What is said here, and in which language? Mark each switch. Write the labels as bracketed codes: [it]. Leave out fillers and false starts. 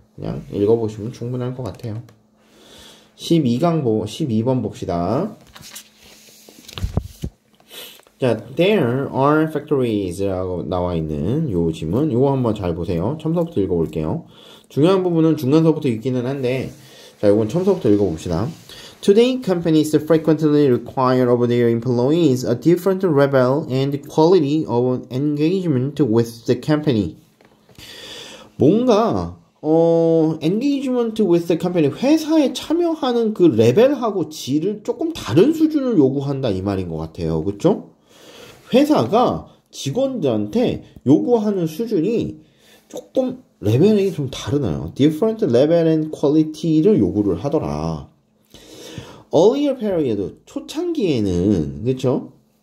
[ko] 그냥 읽어보시면 충분할 것 같아요. 12번 봅시다. 자, [en] there are factories [ko] 라고 나와 있는 요 지문, 요거 한번 잘 보세요. 처음서부터 읽어볼게요. 중요한 부분은 중간서부터 읽기는 한데, 자, 요건 처음서부터 읽어봅시다. [en] Today, companies frequently require of their employees a different level and quality of engagement with the company. [ko] 뭔가 [en] engagement with the company, [ko] 회사에 참여하는 그 레벨하고 질을 조금 다른 수준을 요구한다 이 말인 것 같아요. 그쵸? 회사가 직원들한테 요구하는 수준이 조금 레벨이 좀 다르나요? [en] Different level and quality를 [ko] 요구를 하더라. [en] Earlier period, [ko] 초창기에는, 그쵸?